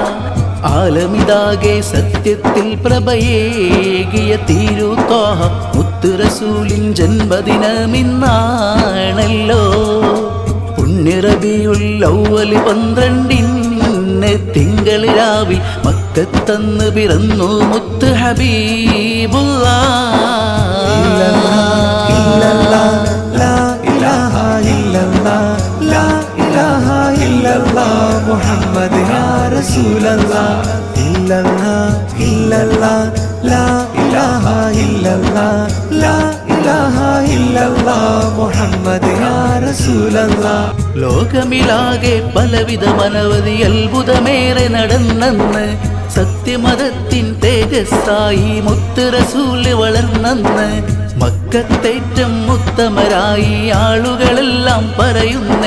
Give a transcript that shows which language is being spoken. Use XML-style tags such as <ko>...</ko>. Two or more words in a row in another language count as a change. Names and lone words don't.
<ml>ആലമിതാകെ സത്യത്തിൽ പ്രഭയേകിയ തിരുത്തോഹ മുത്ത് റസൂലിൻ ജന്മദിനമിന്നാണല്ലോ. പുണ്യ റബീഉൽ അവ്വൽ 12 തിങ്കൾ രാവിൽ മക്കത്തന്ന് പിറന്നു മുത്ത് ഹബീബുല്ലാഹ്.</ml> <ar>محمد يا رسول الله إلا الله إلا الله لا إله إلا الله لا إله إلا الله محمد يا رسول الله.</ar> <ml>ലോകമിലാകെ പലവിധ മനവധി അത്ഭുതമേറെ നടന്നെന്ന് സത്യമതത്തിൻ തേജസ്സായി മുത്ത് റസൂല് വളർന്നെന്ന് മക്കത്തേറ്റം ഉത്തമരായി ആളുകളെല്ലാം പറയുന്നേ.</ml>